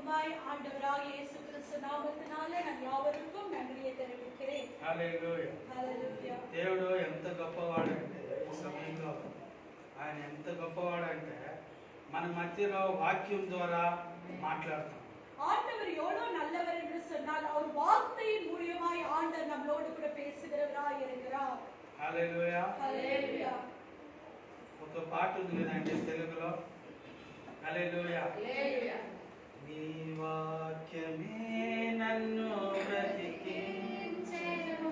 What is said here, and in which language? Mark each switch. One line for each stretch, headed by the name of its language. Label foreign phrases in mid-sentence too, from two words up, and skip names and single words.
Tamil: கிருபையாய் ஆண்டவராகிய இயேசு கிறிஸ்து நாமத்தினாலே நான் யாவருக்கும் நன்றியை தெரிவிக்கிறேன்.
Telugu: హల్లెలూయా. హల్లెలూయా. దేవుడు ఎంత గొప్పవాడంటే ఈ సమయంలో ఆయన ఎంత గొప్పవాడంటే మన మధ్యలో వాక్యం ద్వారా మాట్లాడతాం.
Tamil: ஆண்டவர் எவ்வளவு நல்லவர் என்று சொன்னால் அவர் வார்த்தையின் மூலமாய் ஆண்டவர் நம்மளோடு கூட பேசுகிறவராய் இருக்கிறார்.
Telugu: హల్లెలూయా. హల్లెలూయా. ఒక పాట ఉంది కదండి తెలుగులో, హల్లెలూయా. హల్లెలూయా. నీ వాక్యమే నన్ను బ్రతికించెను.